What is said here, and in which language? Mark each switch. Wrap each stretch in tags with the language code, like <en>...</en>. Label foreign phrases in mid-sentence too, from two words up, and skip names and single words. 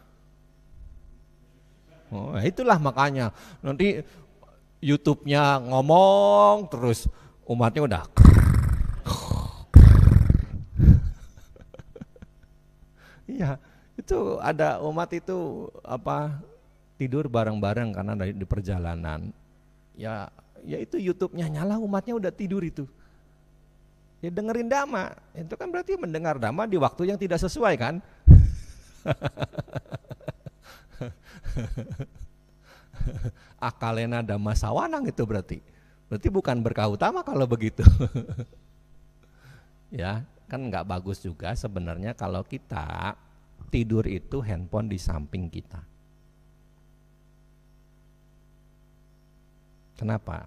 <id>Oh, itulah makanya nanti YouTube-nya ngomong terus umatnya udah iya, Itu ada umat itu tidur bareng-bareng karena di perjalanan. Ya itu YouTube-nya nyala, umatnya udah tidur itu. Ya dengerin dhamma, itu kan berarti mendengar dhamma di waktu yang tidak sesuai kan?</id> <pi>Akalena dhamma sawanang</pi> <id>itu berarti bukan berkah utama kalau begitu. Ya kan nggak bagus juga sebenarnya kalau kita tidur itu handphone di samping kita. Kenapa?</id>